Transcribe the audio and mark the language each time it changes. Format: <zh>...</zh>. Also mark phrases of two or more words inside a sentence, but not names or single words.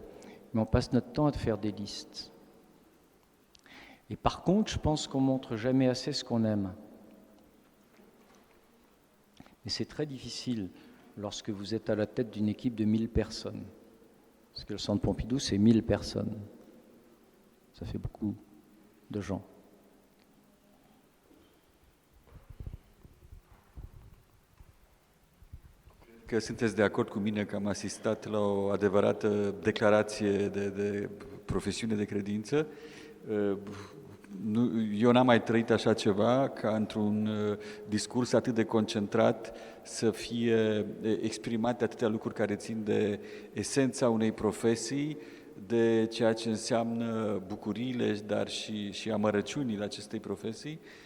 <fr>Mais on passe notre temps à faire des listes. Et par contre, je pense qu'on montre jamais assez ce qu'on aime. Et c'est très difficile lorsque vous êtes à la tête d'une équipe de 1000 personnes. Parce que le Centre Pompidou, c'est 1000 personnes. Ça fait beaucoup de gens.</fr> <ro>Că sunteți de acord cu mine că am asistat la o adevărată declarație de profesiune de credință. Eu n-am mai trăit așa ceva, ca într-un discurs atât de concentrat să fie exprimate atâtea lucruri care țin de esența unei profesii, de ceea ce înseamnă bucuriile, dar și amărăciunile acestei profesii.</ro>